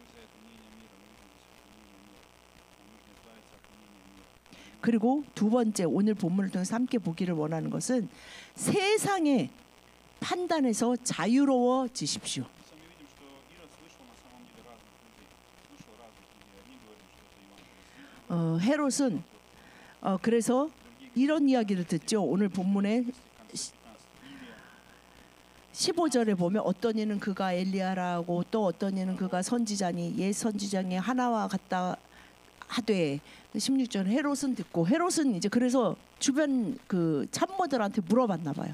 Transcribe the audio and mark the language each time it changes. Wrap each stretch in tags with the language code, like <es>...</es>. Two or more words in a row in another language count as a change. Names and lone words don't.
<ko>그리고 두 번째 오늘 본문을 통해서 함께 보기를 원하는 것은 세상의 판단에서 자유로워지십시오.</ko> <ru>Мы видим, что Ирод слышал на самом деле разных людей. Слышал разных людей. Одни говорят, что это Иоанн.</ru> <ko>헤롯은 그래서 이런 이야기를 듣죠. 오늘 본문에 15절에 보면 어떤 이는 그가 엘리야라고 또 어떤 이는 그가 선지자니 옛 선지자의 하나와 같다 하되 16절 헤롯은 듣고 헤롯은 이제 그래서 주변 그 참모들한테 물어봤나 봐요.</ko>